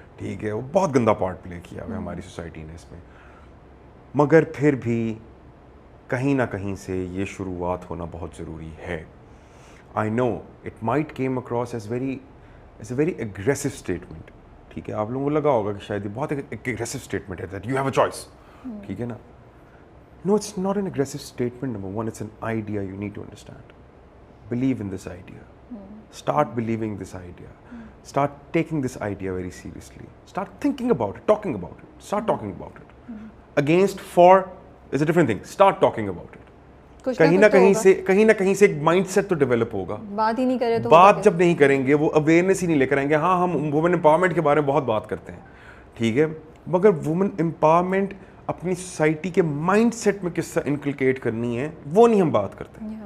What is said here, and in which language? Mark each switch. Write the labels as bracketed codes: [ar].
[ur] ٹھیک ہے, وہ بہت گندا پارٹ پلے کیا ہوا ہے ہماری سوسائٹی نے اس میں, مگر پھر بھی کہیں نہ کہیں سے یہ شروعات ہونا بہت ضروری ہے. [en] I know it might come across as a very aggressive statement, [ur] ٹھیک ہے, آپ لوگوں کو لگا ہوگا کہ شاید یہ بہت ایک اگریسو اسٹیٹمنٹ ہے [en] that you have a choice, [ur] ٹھیک ہے نا. [en] No, it's not an aggressive statement, number one, it's an idea you need to understand. Believe in this idea. Start believing this idea. Start taking this idea very seriously. Start thinking about it, talking about it. Start talking about it. Against, for is a different thing. Start talking about it. [ur] کہیں نہ کہیں سے ایک mind set تو develop ہوگا. بات ہی نہیں کرے تو بات جب نہیں کریں گے, وہ اویئرنیس ہی نہیں لے کر آئیں گے. ہاں, ہم وومن امپاورمنٹ کے بارے میں بہت بات کرتے ہیں, ٹھیک ہے, مگر وومن امپاورمنٹ اپنی سوسائٹی کے مائنڈ سیٹ میں کس طرح انکلکیٹ کرنی ہے وہ نہیں ہم بات کرتے.